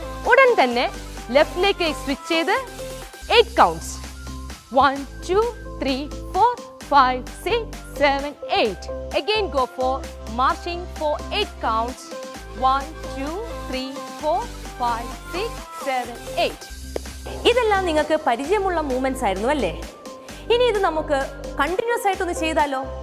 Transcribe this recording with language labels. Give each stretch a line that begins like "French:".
Malayalam: ഉടൻ തന്നെ ലെഫ്റ്റ് ലേക്ക് സ്വിച്ച് ചെയ്ത് 8 counts.
English: 1 2 3 4 5 6 7 8. Again go for marching for 8 counts. 1 2 3 4 5 6 7 8.
Malayalam: ഇതെല്ലാം നിങ്ങൾക്ക് പരിചയമുള്ള മൂവ്മെന്റ്സ് ആയിരുന്നു അല്ലേ? ഇനി ഇത് നമുക്ക് കണ്ടിന്യൂസ് ആയിട്ടൊന്ന് ചെയ്താലോ?